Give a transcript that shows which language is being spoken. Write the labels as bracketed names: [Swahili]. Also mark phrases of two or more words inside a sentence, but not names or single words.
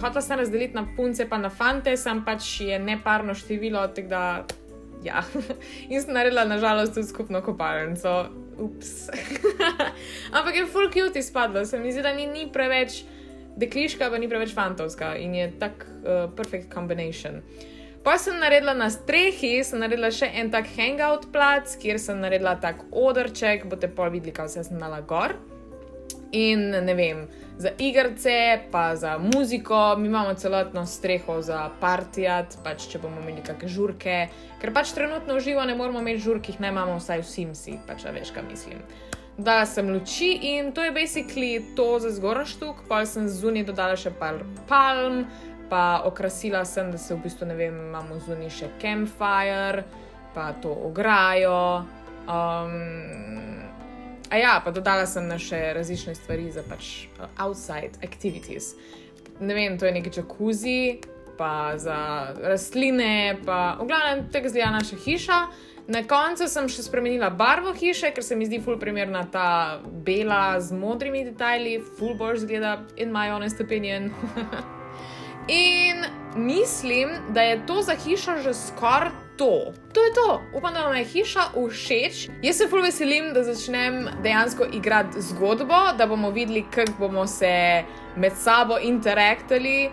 [Slovenian] Hotela sem razdeliti na punce pa na fante, sam pač je neparno število, tako da ja. In sem naredila nažalost tudi skupno kopalnico. Ups. Ampak je full cute izpadlo, se mi zdi, da ni preveč dekliška, pa ni preveč fantovska in je tak [English] perfect combination. [Slovenian] Pa sem naredila na strehi, sem naredila še en tak hangout plac, kjer sem naredila tak odrček, boste pol videli, kaj vse sem dala gor. In ne vem, za igrice, pa za muziko, mi imamo celotno streho za partijat, pač če bomo imeli kakšne žurke, ker pač trenutno v živo ne moramo imeti žurk, ne imamo vsaj v Simsi, pač veš, kaj mislim. Dala sem luči in to je basically to za zgornji štuk, pa sem zunaj dodala še par palm, pa okrasila sem, da se v bistvu, ne vem, imamo zunaj še campfire, pa to ograjo. Pa dodala sem na še različne stvari za pač [English] outside activities. [Slovenian] Ne vem, to je neki jacuzzi, pa za rastline, pa v glavnem tako izgleda naša hiša. Na koncu sem še spremenila barvo hiše, ker se mi zdi ful primerna ta bela z modrimi detajli, ful bolj izgleda, [English] in my honest opinion. [Slovenian] In mislim, da je to za hišo že skoraj to. To je to. Upam, da vam je hiša všeč. Jaz se ful veselim, da začnem dejansko igrati zgodbo, da bomo videli, kako bomo se med sabo interaktali.